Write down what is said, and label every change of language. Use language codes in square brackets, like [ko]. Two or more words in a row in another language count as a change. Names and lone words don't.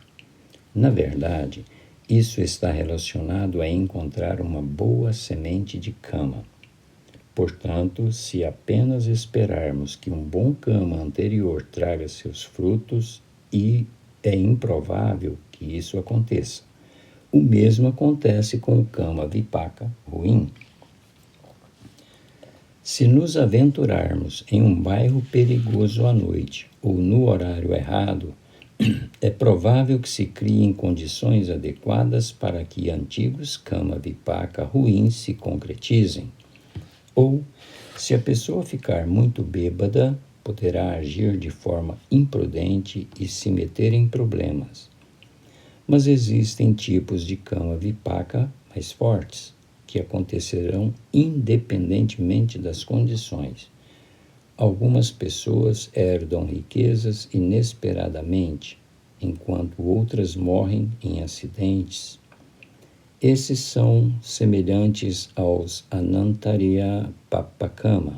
[pt] Na verdade, isso está relacionado a encontrar uma boa semente de kama. Portanto, se apenas esperarmos que um bom kama anterior traga seus frutos, é improvável que isso aconteça. O mesmo acontece com o [pi] kama vipaka [pt] ruim. Se nos aventurarmos em um bairro perigoso à noite ou no horário errado, é provável que se criem condições adequadas para que antigos [pi] kama vipaka [pt] ruins se concretizem. Ou, se a pessoa ficar muito bêbada, poderá agir de forma imprudente e se meter em problemas. Mas existem tipos de [pi] kama vipaka [pt] mais fortes, que acontecerão independentemente das condições. Algumas pessoas herdam riquezas inesperadamente, enquanto outras morrem em acidentes. Esses são semelhantes aos [pi] Anantariya Papakama.